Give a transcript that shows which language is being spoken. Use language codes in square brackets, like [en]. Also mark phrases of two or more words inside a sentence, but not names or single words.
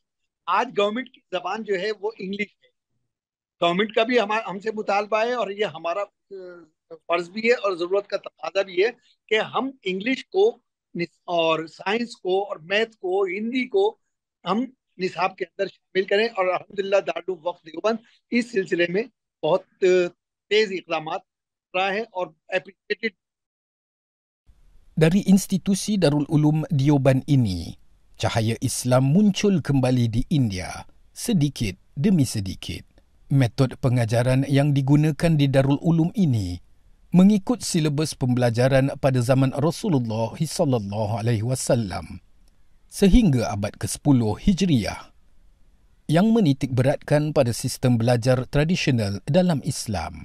[ur] آج گورنمنٹ کی زبان جو ہے وہ انگلش ہے۔ گورنمنٹ کا بھی ہم سے مطالبہ ہے اور یہ ہمارا فرض بھی ہے اور ضرورت کا تقاضا بھی ہے کہ ہم انگلش کو اور سائنس کو اور میتھ کو، ہندی کو ہم نصاب کے اندر شامل کریں. اور الحمدللہ دارالعلوم وقف دیوبند اس سلسلے میں بہت تیز اقدام کر رہا ہے اور ایپریشی ایٹڈ. [ms] Dari institusi Darul Ulum Deoban ini, cahaya Islam muncul kembali di India sedikit demi sedikit. Metod pengajaran yang digunakan di Darul Ulum ini mengikut silibus pembelajaran pada zaman Rasulullah SAW sehingga abad ke-10 Hijriah, yang menitik beratkan pada sistem belajar tradisional dalam Islam.